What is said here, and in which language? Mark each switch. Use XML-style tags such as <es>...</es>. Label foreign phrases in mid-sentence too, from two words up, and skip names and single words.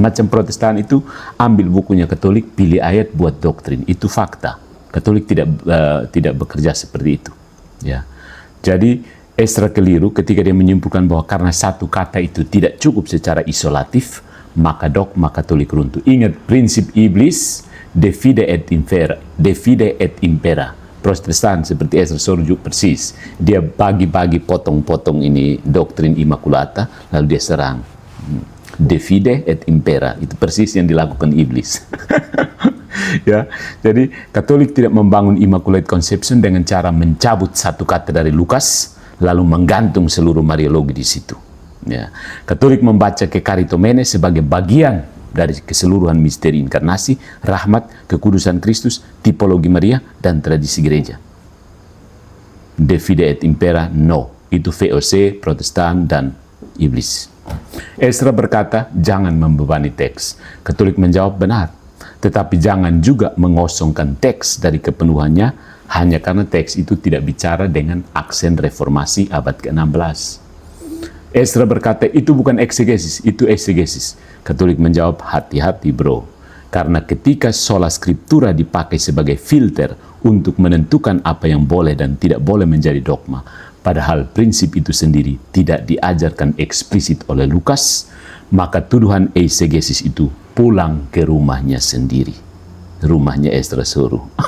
<id>Macam Protestan itu ambil bukunya Katolik, pilih ayat buat doktrin. Itu fakta. Katolik tidak bekerja seperti itu. Ya. Jadi Ezra keliru ketika dia menyimpulkan bahwa karena satu kata itu tidak cukup secara isolatif, maka dogma Katolik runtuh. Ingat prinsip iblis,</id> <la>Defide et impera.</la> <id>Protestan seperti Ezra Sorju persis. Dia bagi-bagi potong-potong ini doktrin Immaculata, lalu dia serang.</id> <la>Defide et impera.</la> <id>Itu persis yang dilakukan iblis. Ya, jadi Katolik tidak membangun</id> <en>Immaculate Conception</en> <id>dengan cara mencabut satu kata dari Lukas, lalu menggantung seluruh Mariologi di situ. Ya. Katolik membaca kekaritomene sebagai bagian dari keseluruhan misteri inkarnasi, rahmat, kekudusan Kristus, tipologi Maria, dan tradisi gereja.</id> <la>Defide et impera,</la> <id>no. Itu VOC, Protestan, dan iblis. Ezra berkata, jangan membebani teks. Katolik menjawab, benar. Tetapi jangan juga mengosongkan teks dari kepenuhannya hanya karena teks itu tidak bicara dengan aksen reformasi abad ke-16. Ezra berkata, itu bukan eksegesis, itu eksegesis. Katolik menjawab, hati-hati bro. Karena ketika</id> <la>sola scriptura</la> <id>dipakai sebagai filter untuk menentukan apa yang boleh dan tidak boleh menjadi dogma, padahal prinsip itu sendiri tidak diajarkan eksplisit oleh Lukas, maka tuduhan eisegesis itu pulang ke rumahnya sendiri, rumahnya Esdra Soru.</id>